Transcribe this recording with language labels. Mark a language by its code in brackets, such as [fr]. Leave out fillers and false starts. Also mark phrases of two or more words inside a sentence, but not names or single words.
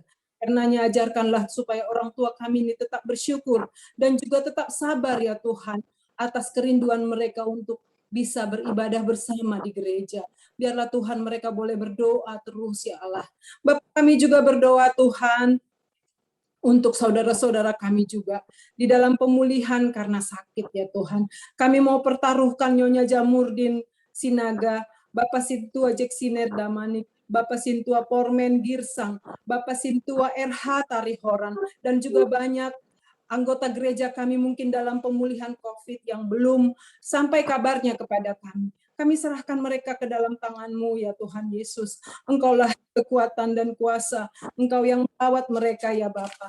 [id] Karenanya ajarkanlah supaya orang tua kami ini tetap bersyukur dan juga tetap sabar ya Tuhan atas kerinduan mereka untuk bisa beribadah bersama di gereja. Biarlah Tuhan mereka boleh berdoa terus ya Allah. Bapak kami juga berdoa Tuhan untuk saudara-saudara kami juga di dalam pemulihan karena sakit ya Tuhan. Kami mau pertaruhkan Nyonya Jamurdin Sinaga, Bapak Sintua Jeksiner Damanik, Bapak Sintua Pormen Girsang, Bapak Sintua RH Tarihoran, dan juga banyak anggota gereja kami mungkin dalam pemulihan COVID yang belum sampai kabarnya kepada kami. Kami serahkan mereka ke dalam tangan-Mu ya Tuhan Yesus. Engkaulah kekuatan dan kuasa. Engkau yang merawat mereka ya Bapa.